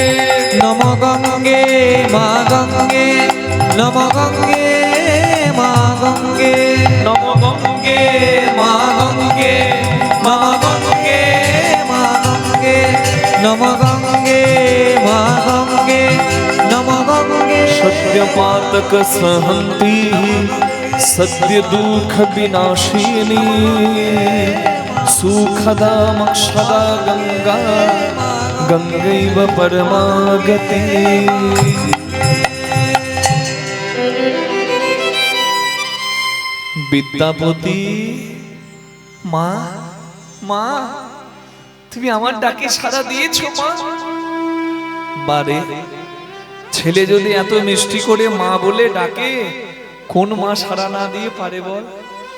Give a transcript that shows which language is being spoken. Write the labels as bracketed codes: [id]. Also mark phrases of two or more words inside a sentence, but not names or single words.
[bn] নম গঙ্গে মা গঙ্গে নম গঙ্গে মা গঙ্গে নম গঙ্গে মা গঙ্গে মা গঙ্গে মা গঙ্গে নম গঙ্গে মা গঙ্গে নম গঙ্গে। [sa] सत्य पातक सहंती सत्य दुख विनाशिनी सुखदा मक्षदा गंगा गंगैव परमागति। [bn] বিদ্যাপতি মা, মা তুমি আমার ডাকে সাড়া দিয়েছো মা। বারে ছেলে যদি এত মিষ্টি করে মা বলে ডাকে, কোন মা সাড়া না দিয়ে পারে বল?